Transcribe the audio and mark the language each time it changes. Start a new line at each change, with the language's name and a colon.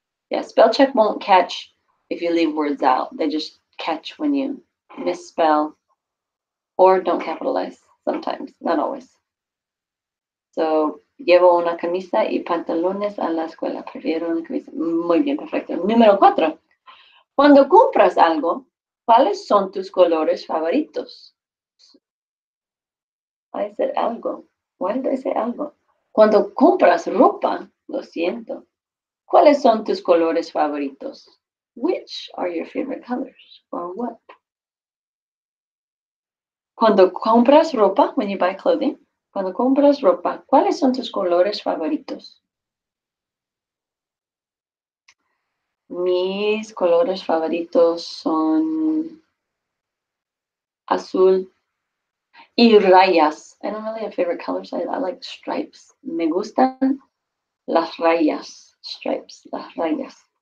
English: Yeah, spell check won't catch if you leave words out. They just catch when you misspell or don't capitalize sometimes, not always.
Spanish: So, llevo una camisa y pantalones a la escuela. Prefiero una camisa. Muy bien, perfecto. Número 4. Cuando compras algo, ¿cuáles son tus colores favoritos?
English: I said algo. Why did I say algo?
Spanish: Cuando compras ropa, lo siento. ¿Cuáles son tus colores favoritos?
English: Which are your favorite colors? Or what?
Spanish: Cuando compras ropa,
English: when you buy clothing,
Spanish: cuando compras ropa, ¿cuáles son tus colores favoritos? Mis colores favoritos son azul y rayas.
English: I don't really have favorite colors. I like stripes.
Spanish: Me gustan las rayas. Stripes, las rayas.